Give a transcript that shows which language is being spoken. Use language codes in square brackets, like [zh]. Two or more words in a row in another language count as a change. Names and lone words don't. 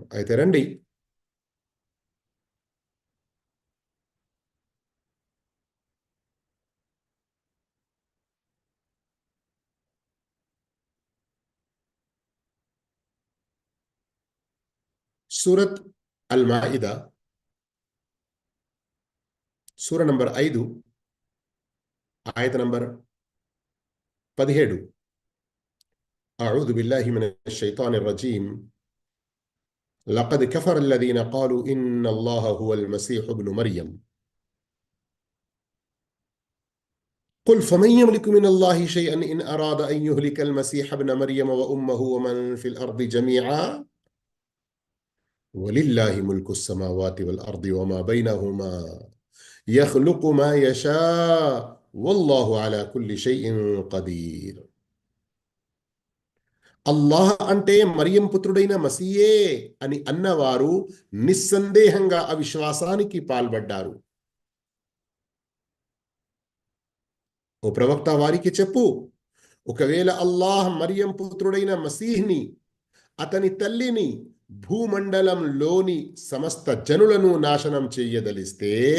[te] అయితే రండి, సూరత్ అల్ మాయిదా సూర నంబర్ 5 ఆయత నంబర్ 17. [ar] أعوذ بالله من الشيطان الرجيم. لقد كفر الذين قالوا إن الله هو المسيح ابن مريم. قل فمن يملك من الله شيئا إن أراد أن يهلك المسيح ابن مريم وأمه ومن في الأرض جميعا ولله ملك السماوات والأرض وما بينهما يخلق ما يشاء والله على كل شيء قدير. [te] అల్లాహ్ అంటే మరియం పుత్రుడైన మసీయే అని అన్నవారు నిస్సందేహంగా అవిశ్వాసానికి పాల్పడ్డారు. ఓ ప్రవక్త, వారికి చెప్పు, ఒకవేళ అల్లాహ్ మరియం పుత్రుడైన మసీహ్ని, అతని తల్లిని, భూమండలంలోని సమస్త జనులను నాశనం చెయ్యదలిస్తే,